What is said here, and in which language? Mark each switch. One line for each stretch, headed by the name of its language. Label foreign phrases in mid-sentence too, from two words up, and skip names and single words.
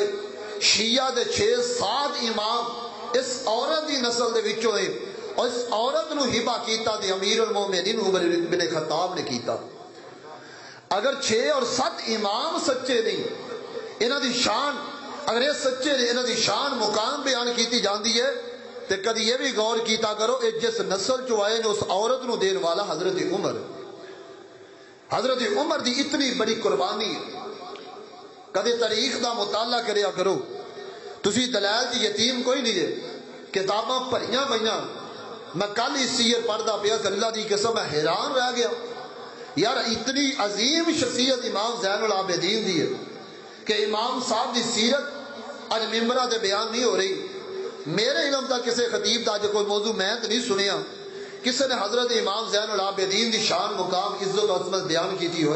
Punjabi: شیعہ دے 6-7 امام اس عورت دی نسل دے وچوں ہیں، اور اس عورت نو ہبہ کیتا دی امیر المومنین عمر بن خطاب نے کیتا۔ اگر 6 اور 7 امام سچے نہیں، انہاں دی شان، اگر یہ سچے نہیں، انہاں دی شان مقام بیان کیتی جاندی ہے، تو کدی یہ بھی غور کیتا کرو، اے جس نسل چو آئے نے اس عورت نو دین والا حضرت عمر۔ حضرت عمر دی اتنی بڑی قربانی، کدی تاریخ دا مطالعہ کریا کرو، تسی دلائل دی یتیم کوئی نہیں ہے، کتاباں پڑھیاں پڑھیاں۔ میں کل ہی سیر پڑھدا پیا، اللہ دی قسم میں حیران رہ گیا، یار اتنی عظیم شخصیت امام زین العابدین دی ہے کہ امام صاحب دی سیرت اج ممبرہ دے بیان نہیں ہو رہی۔ میرے علم دا کسے خطیب دا جو کوئی موضوع میں تو نہیں سنیا کسی نے حضرت امام زین العابدین دی شان مقام عزت و عظمت بیان کیتی ہوئے۔